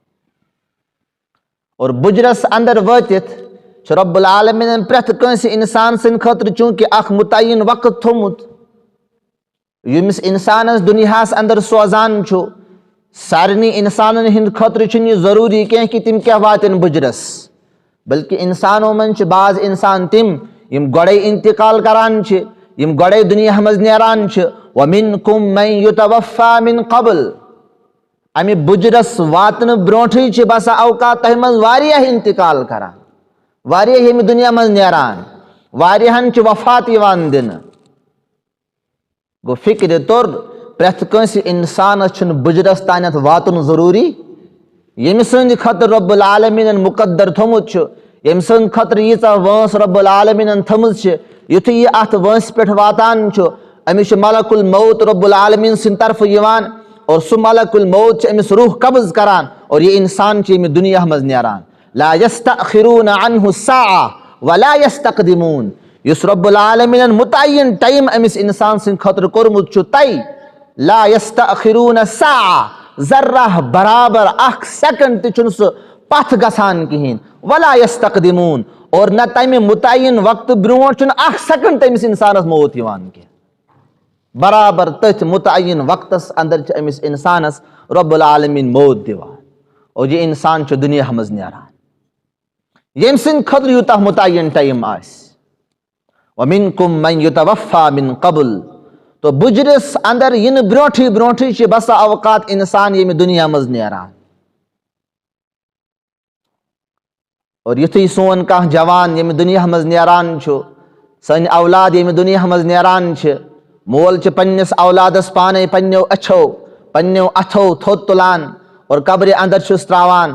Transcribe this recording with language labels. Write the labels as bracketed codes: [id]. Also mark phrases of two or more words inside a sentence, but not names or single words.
[ks] اور بُجرس انٛدر وٲتِتھ چھُ رۄب العالمیٖنن پرٛٮ۪تھ کٲنٛسہِ انسان سٕنٛدِ خٲطرٕ چوٗنٛکہِ اکھ مُتعین وقت تھوٚومُت ییٚمِس انسانس دُنیاہس انٛدر سوزان چھُ. سارنٕے انسانن ہٕنٛدِ خٲطرٕ چھُنہٕ یہِ ضروٗری کینٛہہ کہِ تِم کیٛاہ واتن بُجرس، بلکہِ انسانو منٛز چھِ بعض انسان تِم یِم گۄڈے انتقال کران چھِ، یِم گۄڈے دُنیا منٛز نیران چھِ. [ar] ومنکم من یتوفیٰ من قبل، [ks] امہِ بُجرس واتنہٕ برونٛٹھٕے چھِ بسا اوقات تۄہہِ منٛز واریاہ انتقال کران، واریاہ ییٚمہِ دُنیا منٛز نیران، واریاہن چھِ وفات یِوان دِنہٕ. گوٚو فِکرِ توٚر پرٛٮ۪تھ کٲنٛسہِ انسانس چھُنہٕ بُجرس تانٮ۪تھ واتُن ضروٗری. ییٚمہِ سٕنٛدِ خٲطرٕ رۄب العالمیٖنن مُقدر تھوٚمُت چھُ، ییٚمہِ سٕنٛدِ خٲطرٕ ییٖژاہ وٲنٛس رۄب العالمیٖنن تھٲمٕژ چھِ، یُتھُے یہِ اتھ وٲنٛسہِ پٮ۪ٹھ واتان چھُ أمِس چھُ ملک الموت رۄب العالمیٖن سٕنٛدِ طرفہٕ یِوان اور سُہ ملک الموت چھُ أمِس روح قبض کران اور یہِ انسان چھُ ییٚمہِ دُنیا منٛز نیران. [ar] لا یستأخرون عنہ ساعة ولا یستقدمون، [ks] یُس رۄب العالمیٖنن مُتعین ٹایم أمِس انسان سٕنٛدِ خٲطرٕ کوٚرمُت چھُ طے. [ar] لا یستأخرون ساعة، [ks] ذرہ برابر اکھ سیکنڈ تہِ چھُنہٕ سُہ پتھ گژھان کہیٖنۍ. [ar] ولا یستقدمون، [ks] اور نہ تمہِ مُتعین وقتہٕ برونٛٹھ چھُنہٕ اکھ سیکنڈ تہِ أمِس انسانس موت یِوان کینٛہہ. برابر تٔتھۍ مُتعین وقتس انٛدر چھِ أمِس انسانس رۄب العالمیٖن موت دِوان اور یہِ انسان چھُ دُنیا منٛز نیران ییٚمہِ سٕنٛدِ خٲطرٕ یوٗتاہ مُتعین ٹایم آسہِ. [ar] ومنکم من یتوفیٰ من قبل، [ks] تو بُجرس انٛدر یِنہٕ برونٛٹھٕے برونٛٹھٕے چھِ بسا اوقات انسان ییٚمہِ دُنیا منٛز نیران. اور یُتھُے سون کانٛہہ جوان ییٚمہِ دُنیا منٛز نیران چھُ، سٲنۍ اولاد ییٚمہِ دُنیا منٛز نیران چھِ، مول چھِ پننِس اولادس پانے پننیو أچھو پننیو اتھو تھوٚد تُلان اور قبرِ انٛدر چھُس ترٛاوان.